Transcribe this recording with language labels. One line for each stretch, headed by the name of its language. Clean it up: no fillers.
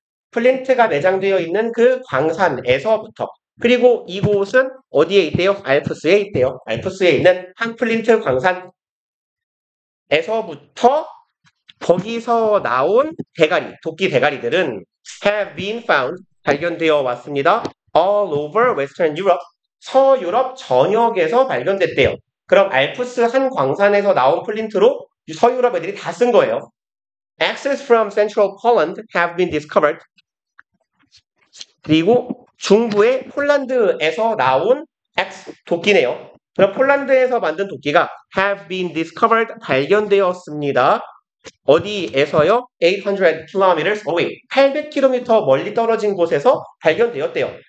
Korean: 플린트가 매장되어 있는 그 광산에서부터. 그리고 이곳은 어디에 있대요? 알프스에 있대요. 알프스에 있는 한 플린트 광산에서부터 거기서 나온 대가리, 도끼 대가리들은
English: have been found,
Korean: 발견되어 왔습니다.
English: all over Western Europe,
Korean: 서유럽 전역에서 발견됐대요. 그럼 알프스 한 광산에서 나온 플린트로 서유럽 애들이 다 쓴 거예요.
English: Axes from Central Poland have been discovered.
Korean: 그리고 중부의 폴란드에서 나온 X 도끼네요. 그럼 폴란드에서 만든 도끼가
English: have been discovered,
Korean: 발견되었습니다. 어디에서요?
English: 800 kilometers away.
Korean: 800km 멀리 떨어진 곳에서 발견되었대요.